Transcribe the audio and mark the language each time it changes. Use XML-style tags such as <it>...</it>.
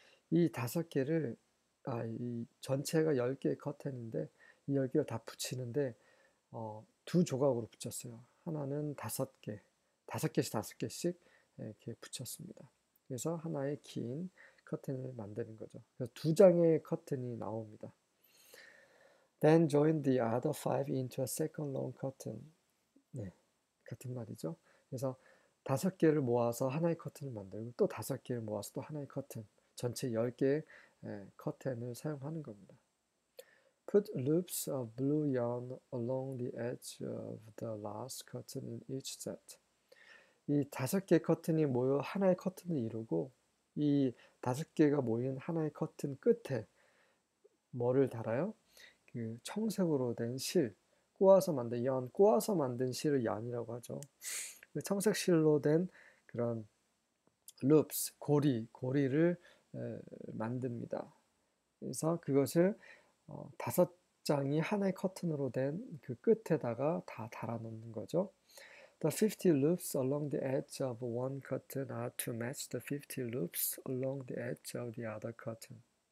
<ko>이 5개를 이 전체가 10개의 커튼인데 이 10개를 다 붙이는데 두 조각으로 붙였어요. 하나는 5개, 5개씩 5개씩 이렇게 붙였습니다. 그래서 하나의 긴 커튼을 만드는 거죠. 그래서 2장의 커튼이 나옵니다.</ko> <en>Then join the other 5 into a second long curtain.</en> <ko>네, 같은 말이죠. 그래서 5개를 모아서 하나의 커튼을 만들고 또 5개를 모아서 또 하나의 커튼, 전체 10개의 커튼을 사용하는 겁니다.</ko> <en>Put loops of blue yarn along the edge of the last curtain in each set.</en> <ko>이 5개의 커튼이 모여 하나의 커튼을 이루고 이 5개가 모인 하나의 커튼 끝에 뭐를 달아요? 그 청색으로 된 실, 꼬아서 만든 실을 yarn이라고 하죠. 그 청색 실로 된 그런 loops, 고리를 만듭니다. 그래서 그것을 5장이 하나의 커튼으로 된 그 끝에다가 다 달아놓는 거죠.</ko> <en>The 50 loops along the edge of one curtain are to match the 50 loops along the edge of the other curtain.</en>